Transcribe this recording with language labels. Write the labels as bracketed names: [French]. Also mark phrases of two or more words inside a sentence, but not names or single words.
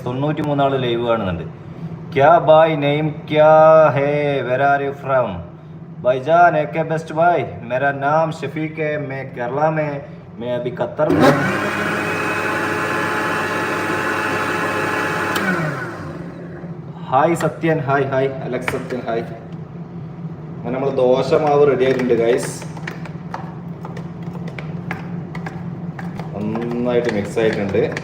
[Malayalam] 93 ആള് ലൈവ് കാണുന്നുണ്ട്. [Hindi] क्या भाई नेम क्या है? [English] Where are you from? [Hindi] भाईजान एके बेस्ट भाई, मेरा नाम शफीक है, मैं केरला में, मैं अभी कतर में. [Malayalam] ഹായ് സത്യൻ, ഹായ് ഹായ് അലക്സ് സത്യൻ, ഹായ്. അങ്ങനെ നമ്മൾ ദോശ മാവ് റെഡി ആയിട്ടുണ്ട് ഗൈസ്. നന്നായിട്ട് മിക്സ് ആയിട്ടുണ്ട്.